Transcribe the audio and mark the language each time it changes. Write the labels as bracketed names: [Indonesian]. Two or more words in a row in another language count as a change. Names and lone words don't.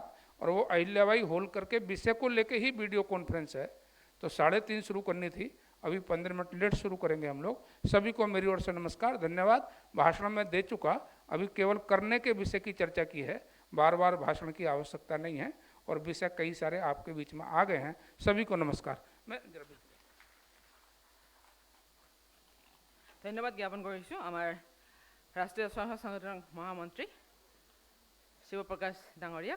[Hindi] और वो अहिल्याबाई होल करके विषय को लेके ही [English] video conference [Hindi] है, तो 3:30 शुरू करनी थी, अभी 15 मिनट लेट शुरू करेंगे हम लोग। सभी को मेरी ओर से नमस्कार, धन्यवाद। भाषण में दे चुका, अभी केवल करने के विषय की चर्चा की है, बार बार भाषण की आवश्यकता नहीं है, और विषय कई सारे आपके बीच में आ गए हैं। सभी को नमस्कार। मैं [Assamese] ধন্যবাদ জ্ঞাপন কৰিছোঁ আমাৰ ৰাষ্ট্ৰীয় স্বয়ংসেৱক সংগঠনৰ মহামন্ত্ৰী শিৱপ্ৰকাশ ডাঙৰীয়াক।